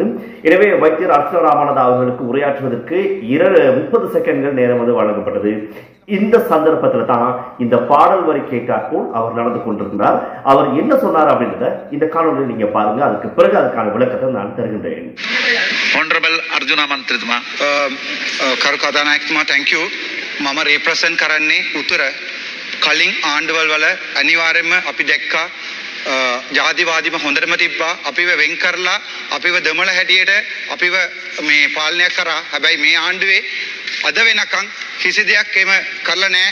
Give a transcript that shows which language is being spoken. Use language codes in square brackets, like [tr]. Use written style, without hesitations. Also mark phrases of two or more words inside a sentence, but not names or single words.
[ta] எனவே வைத்தியர் அர்ச்சுனா ராமநாதா அவர்களுக்கு உரையாற்றுவதற்கு 30 செகண்ட்கள் நேரம் வழங்கப்பட்டது. இந்த சந்தர்ப்பத்தில் தான் இந்த பாடல் வரி கேட்டாற்போல் அவர் நடந்து கொண்டிருக்கிறார். அவர் என்ன சொன்னார் அப்படின்றத இந்த காணொலியில் நீங்க பாருங்க. அதுக்கு பிறகு அதுக்கான விளக்கத்தை நான் தருகின்றேன். [en] Honorable Arjuna Mantritumaa [si] කරු කතානායකතුමා [en] thank you. [si] මම represent කරන්නේ උතුර කලින් ආණ්ඩුවල් වල අනිවාර්යයෙන්ම අපි දැක්කා ජාතිවාදීම හොඳටම තිබ්බා. අපිව වෙන් කරලා අපිව දමල හැටියට අපිව මේ පාලනය කරා. හැබැයි මේ ආණ්ඩුවේ අද වෙනකන් කිසි දෙයක් එම කරලා නැහැ.